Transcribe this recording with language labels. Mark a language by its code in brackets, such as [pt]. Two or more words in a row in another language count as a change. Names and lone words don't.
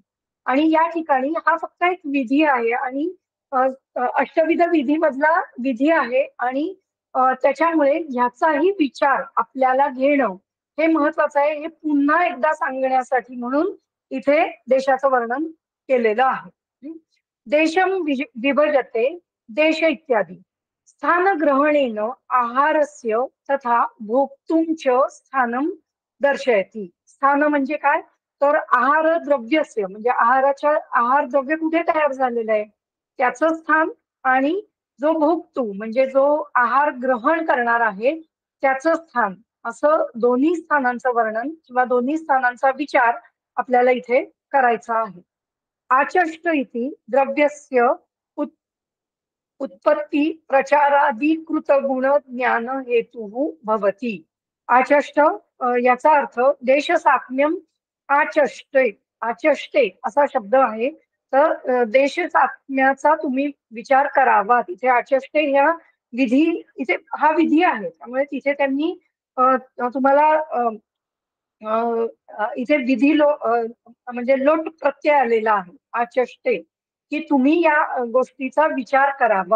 [mr] आणि या ठिकाणी हा फक्त एक विधी आहे आणि अ, अष्टविध विधीमधला विधी आहे आणि त्याच्यामुळे ह्याचाही विचार आपल्याला घेणं हे महत्वाचं आहे, हे पुन्हा एकदा सांगण्यासाठी म्हणून इथे देशाचं वर्णन केलेलं आहे. [sa] देशम विभजते देश इत्यादी स्थानग्रहणेन आहारस्य तथा भोक्तुं च स्थानं दर्शयति. [mr] स्थान म्हणजे काय? तर [sa] आहार द्रव्यस्य [mr] म्हणजे आहार द्रव्य कुठे तयार झालेलं आहे त्याचं स्थान आणि जो भोगतो म्हणजे जो आहार ग्रहण करणार आहे त्याचं स्थान, असं दोन्ही स्थानांचं वर्णन किंवा दोन्ही स्थानांचा विचार आपल्याला इथे करायचा आहे. [sa] आचष्ट इति द्रव्यस्य उत्पत्ती प्रचाराधिकृत गुण ज्ञान हेतु भवती. [mr] आचष्ट याचा अर्थ [sa] देश साम्यम आचष्टे. [mr] आचष्टे असा शब्द आहे. तर देश साम्याचा तुम्ही विचार करावा. तिथे आचष्टे ह्या विधी इथे हा विधी आहे त्यामुळे तिथे त्यांनी तुम्हाला इथे म्हणजे लोट प्रत्यय आलेला आहे आचष्टे, की तुम्ही या गोष्टीचा विचार करावा.